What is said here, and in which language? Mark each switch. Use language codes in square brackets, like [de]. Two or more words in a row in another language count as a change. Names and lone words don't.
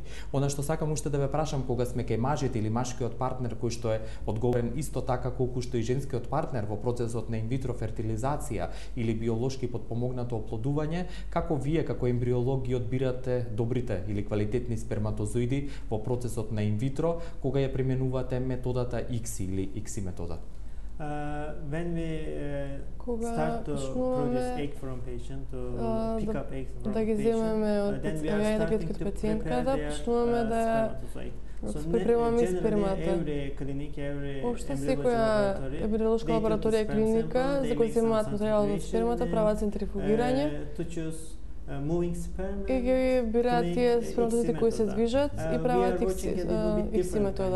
[mk] Она што сакам уште да ве прашам, кога сме кај мажите или машкиот партнер кој што е одговорен исто така колку што и женскиот партнер во процесот на инвитро фертилизација или биолошки потпомогнато оплодување, како вие како ембриолог ги одбирате добрите или квалитетни сперматозоиди во процесот на инвитро, кога ја применувате методата ICSI или ICSI метода? [en] When we start to produce egg from patient, to pick up eggs from patient, then we are starting to prepare their spermatozoid. [mk] Припремаме спермата. Општо секоја ембриолошка лабораторија и клиника за кои се имаат материјал од спермата прават центрифугирање и ги бираат тие сперматозоиди кои се движат и прават ICSI метода.